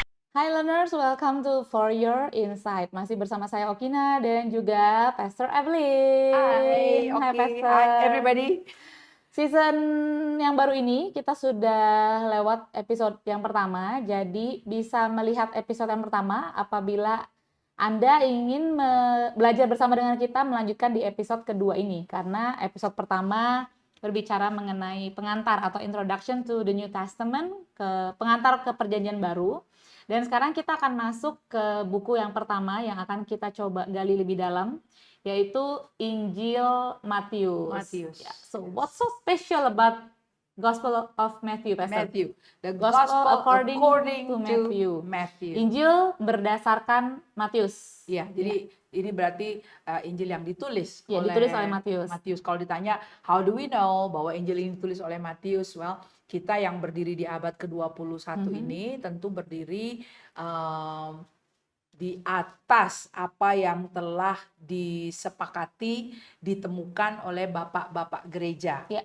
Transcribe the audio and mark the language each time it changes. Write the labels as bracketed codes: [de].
[en] Hi learners, welcome to For Your Insight. [id] Masih bersama saya Okina dan juga Pastor [en] Hi, [id] Evelyn. Hai [en] okay. Hi, Pastor. everybody. [id] Season yang baru ini kita sudah lewat episode yang pertama. Jadi bisa melihat episode yang pertama apabila Anda ingin belajar bersama dengan kita melanjutkan di episode kedua ini. Karena episode pertama berbicara mengenai pengantar atau [en] introduction to the New Testament, [id] pengantar ke perjanjian baru. Dan sekarang kita akan masuk ke buku yang pertama yang akan kita coba gali lebih dalam, yaitu Injil Matius. [en] Yeah. So what's so special about Gospel of Matthew, Pastor? Matthew. The Gospel according to Matthew. Matthew. [id] Injil berdasarkan Matius. Ya, jadi ini berarti Injil yang ditulis ditulis oleh Matius. Kalau ditanya, [en] how do we know [id] bahwa Injil ini ditulis oleh Matius? Well, kita yang berdiri di abad ke-21 ini tentu berdiri di atas apa yang telah disepakati, ditemukan oleh bapak-bapak gereja.